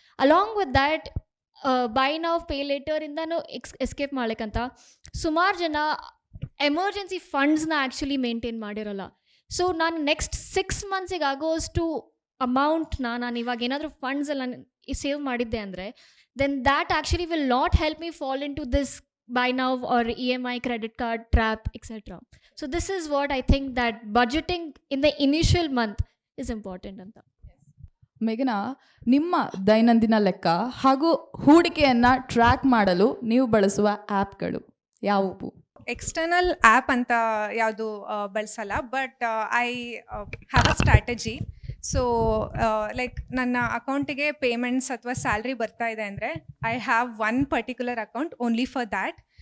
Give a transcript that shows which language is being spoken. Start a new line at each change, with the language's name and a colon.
English: Along with that, buy now pay later
Kannada: ಇಂದನೂ escape ಮಾಡ್ಲಿಕ್ಕಂತ ಸುಮಾರು ಜನ emergency ಫಂಡ್ಸ್ನ actually maintain ಮಾಡಿರೋಲ್ಲ.
English: so
Kannada: ನಾನು next 6 monthsಗೆ ಆಗೋಷ್ಟು ಅಮೌಂಟ್ನ ನಾನು ಇವಾಗ ಏನಾದರೂ ಫಂಡ್ಸ್ ಎಲ್ಲ ಸೇವ್ ಮಾಡಿದ್ದೆ ಅಂದರೆ,
English: Then that actually will not help me fall in to this buy now or EMI credit card trap, etc. So this is what I think, that budgeting in the initial month is important
Kannada: ಅಂತ. ಮೇಘನಾ, ನಿಮ್ಮ ದೈನಂದಿನ ಲೆಕ್ಕ ಹಾಗೂ ಹೂಡಿಕೆಯನ್ನು track ಮಾಡಲು ನೀವು ಬಳಸುವ ಆ್ಯಪ್ಗಳು ಯಾವುವು? ಎಕ್ಸ್ಟರ್ನಲ್ ಆ್ಯಪ್ ಅಂತ ಯಾವುದು ಬಳಸಲ್ಲ,
English: But I have a strategy. So like
Kannada: ನನ್ನ ಅಕೌಂಟಿಗೆ ಪೇಮೆಂಟ್ಸ್ ಅಥವಾ ಸ್ಯಾಲ್ರಿ ಬರ್ತಾ ಇದೆ ಅಂದರೆ
English: I have one particular account only for that.